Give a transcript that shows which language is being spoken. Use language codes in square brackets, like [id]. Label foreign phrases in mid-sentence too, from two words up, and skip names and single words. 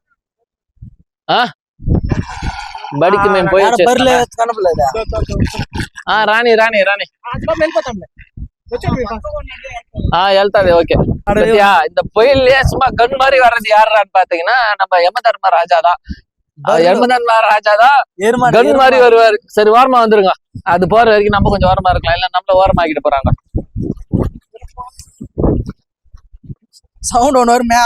[te] బడికి మేము పోయి రాని రాని రాని వెళ్తాది. ఓకే, [ta] இந்த புயல்லையே சும்மா கன் மாதிரி வர்றது யாருன்னு பாத்தீங்கன்னா நம்ம யமதர்மராஜா தான். யமதர்மராஜா தான் கன் மாதிரி வருவாரு. சரி, ஓரமா வந்துருங்க. அது போற வரைக்கும் நம்ம கொஞ்சம் ஓரமா இருக்கலாம், இல்ல நம்மள ஓரமா ஆக்கிட்டு போறாங்க. சவுண்ட் ஒன்று வருமே,